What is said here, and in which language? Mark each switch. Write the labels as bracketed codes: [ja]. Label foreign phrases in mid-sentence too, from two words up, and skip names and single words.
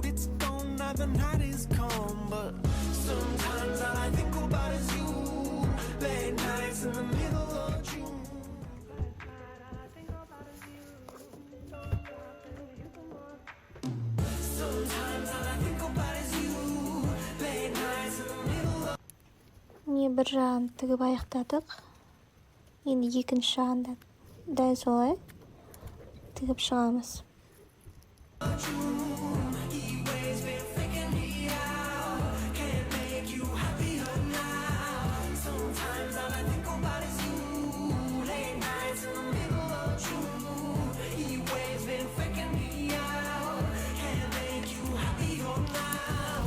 [en] It's gone now, the night is come. But sometimes all I think about is you. Late nights in the middle of June. Last night all I think about is you. Don't stop and you some more. Sometimes all I think about is you. Late nights in the middle of [kk] Міне бір жағын тігіп аяқтадық. Енді екінші жағын да дәл солай тігіп шығамыз. [en] heat waves been faking me out. Can't make you happier now. Sometimes all I think about is you. Late nights in the middle of June. Heat waves been faking me out. Can't make you happier now.